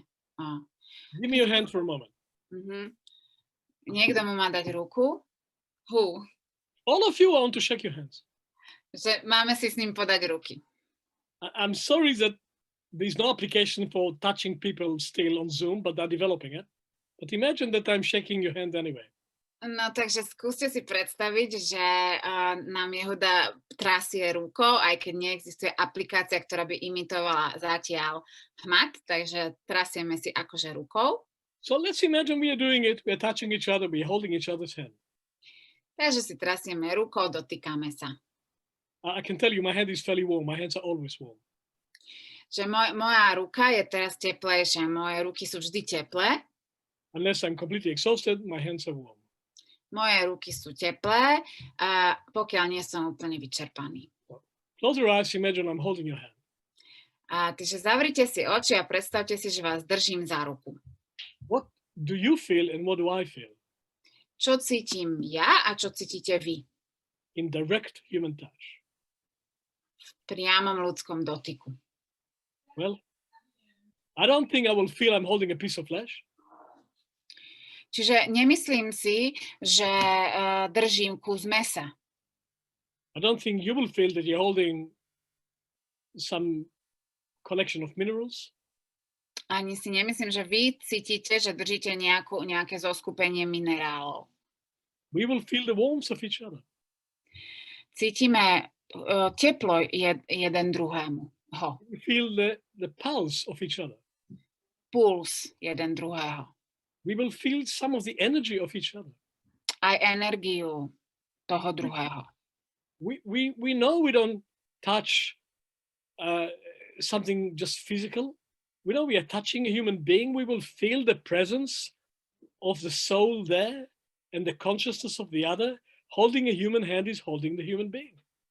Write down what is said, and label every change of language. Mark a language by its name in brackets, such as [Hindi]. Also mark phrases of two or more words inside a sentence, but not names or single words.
[English] Give me your hand for a moment. [Slovak] Niekto mu má dať ruku? [English] Who? All of you want to shake your hands. [Slovak] Že máme si s ním podať ruky. [English] I'm sorry that there's no application for touching people still on Zoom, but they're developing it. But imagine that I'm shaking your hand anyway. [Slovak] No takže skúste si predstaviť, že nám Yehuda trasie rukou, aj keď neexistuje aplikácia, ktorá by imitovala zatiaľ hmat, takže trasieme si akože rukou. [English] So let's imagine we are doing it, we're touching each other, we're holding each other's hand. [Slovak] Takže si trasieme rukou, dotýkame sa. [English] I can tell you my hand is fairly warm, my hands are always warm. [Slovak] Že moja ruka je teraz teplejšia, moje ruky sú vždy teplé. [English] Unless I'm completely exhausted, my hands are warm. [Slovak] Moje ruky sú teplé, pokiaľ nie som úplne vyčerpaný. [English] Close your eyes, imagine I'm holding your hand. [Slovak] Takže zavrite si oči a predstavte si, že vás držím za ruku. [English] What do you feel and what do I feel? [Slovak] Čo cítim ja a čo cítite vy? [English] In direct human touch. [Slovak] V priamom ľudskom dotyku. [English] Well, I don't think I will feel I'm holding a piece of flesh. [Slovak] Čiže nemyslím si, že držím kus mesa. [English] I don't think you will feel that you're holding some collection of minerals. [Slovak] Ani si nemyslím, že vy cítite, že držíte nejaké zoskupenie minerálov. [English] We will feel the warmth of each other. [Slovak] Cítime teplo jeden druhému. [English] We feel the pulse of each other. [Slovak] Puls jeden druhého. [English] We will feel some of the energy of each other. [Slovak] Aj energiu toho druhého. [English] We know we don't touch something just physical. We know we are touching a human being. We will feel the presence of the soul there and the consciousness of the other. Holding a human hand is holding the human being.